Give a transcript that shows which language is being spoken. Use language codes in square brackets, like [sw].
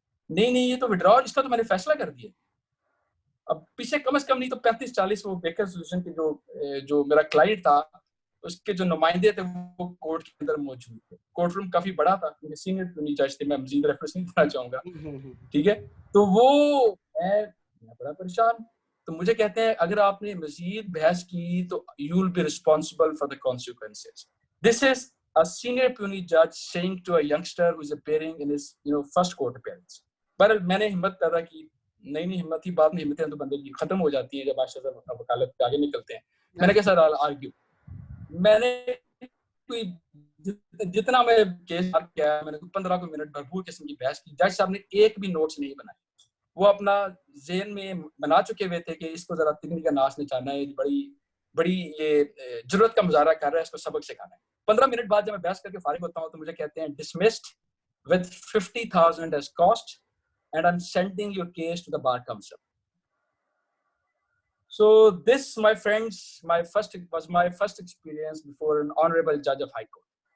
[ur] نہیں یہ تو وڈرا اس کا تو میں نے فیصلہ کر دیا. اب پیچھے کم از کم نہیں تو 35-40 وہ بیکر سولوشن کے جو میرا کلائنٹ تھا اس کے جو نمائندے تھے وہ کورٹ کے اندر موجود تھے. کورٹ روم کافی بڑا تھا کیونکہ سینئر جج تھے, میں مزید ریفرنس نہیں کرنا چاہوں گا, ٹھیک ہے. تو وہ میں بڑا پریشان. تو مجھے کہتے ہیں اگر آپ نے مزید بحث کی تو [en] You will be responsible for the consequences. This is a senior puisne judge saying to a youngster who is appearing in his first court appearance. [ur] پر میں نے ہمت پیدا کی, نہیں ہمت ہی بعد میں ہمتیں تو بندے کی ختم ہو جاتی ہے جب ماشاء اللہ وکالت پہ آگے نکلتے ہیں. میں نے کہا سر آرگیو. میں نے کوئی جتنا میں کیس کیا میں نے 15 منٹ بھرپور قسم کی بحث کی. جج صاحب نے ایک بھی نوٹس نہیں بنائے. وہ اپنا ذہن میں بنا چکے ہوئے تھے کہ اس کو ذرا تکنی کا ناش نچانا ہے, بڑی یہ ضرورت کا مظاہرہ کر رہا ہے, اس کو سبق سکھانا ہے. 15 منٹ بعد جب میں بحث کر کے فارغ ہوتا ہوں تو مجھے کہتے ہیں [en] dismissed with 50,000 as cost and I'm sending your case to the bar council. So this, my friends, was my first experience before an honorable judge of high court.